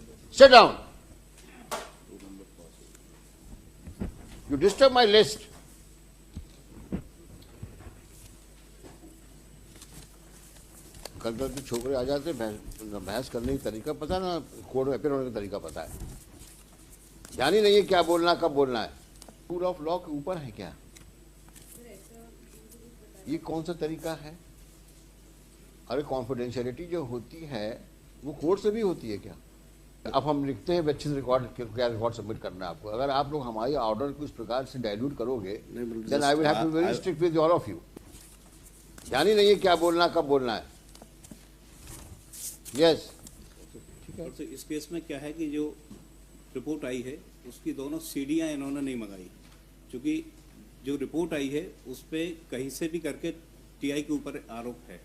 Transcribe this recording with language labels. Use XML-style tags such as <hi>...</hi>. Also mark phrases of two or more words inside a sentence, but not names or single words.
<en>Sit down. You disturb my list.</en> <hi>कल तक के छोकरे आ जाते बहस करने का तरीका पता ना, कोर्ट में अपीयर होने का तरीका पता है, ध्यान ही नहीं है क्या बोलना कब बोलना है।</hi> <en>rule of law</en> <hi>के ऊपर है क्या? ये कौन सा तरीका है? अरे कॉन्फिडेंशियलिटी जो होती है वो कोर्ट से भी होती है क्या? अब हम लिखते हैं अच्छे से रिकॉर्ड, क्या</hi> <en>record submit</en> <hi>करना है आपको। अगर आप लोग हमारी ऑर्डर को इस प्रकार से डाइल्यूट करोगे</hi> <en>then I will have to be very strict with all of you.</en> <hi>ध्यान ही नहीं है क्या बोलना कब बोलना है।</hi> <en>यस</en> <hi>ठीक है। तो इस केस में क्या है कि जो रिपोर्ट आई है उसकी दोनों सीडियां इन्होंने नहीं मंगाई, क्योंकि जो रिपोर्ट आई है उस पर कहीं से भी करके टीआई के ऊपर आरोप है।</hi>